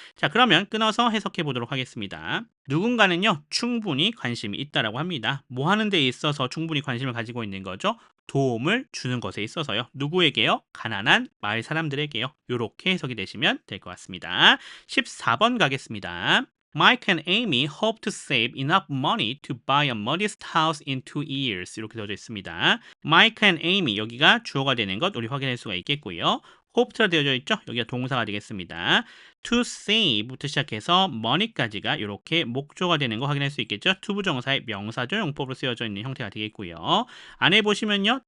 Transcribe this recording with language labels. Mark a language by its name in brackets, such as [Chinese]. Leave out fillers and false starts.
[Korean] 자, 그러면 끊어서 해석해 보도록 하겠습니다. 누군가는요 충분히 관심이 있다라고 합니다. 뭐 하는 데 있어서 충분히 관심을 가지고 있는 거죠? 도움을 주는 것에 있어서요. 누구에게요? 가난한 마을 사람들에게요. 이렇게 해석이 되시면 될 것 같습니다. 14번 가겠습니다. [English] Mike and Amy hope to save enough money to buy a modest house in 2 years [Korean] 이렇게 되어져 있습니다. Mike and Amy 여기가 주어가 되는 것 우리 확인할 수가 있겠고요. hope가 되어져 있죠? 여기가 동사가 되겠습니다. to save부터 시작해서 money까지가 이렇게 목조가 되는 거 확인할 수 있겠죠? 투부정사의 명사조 용법으로 쓰여져 있는 형태가 되겠고요. 안에 보시면요.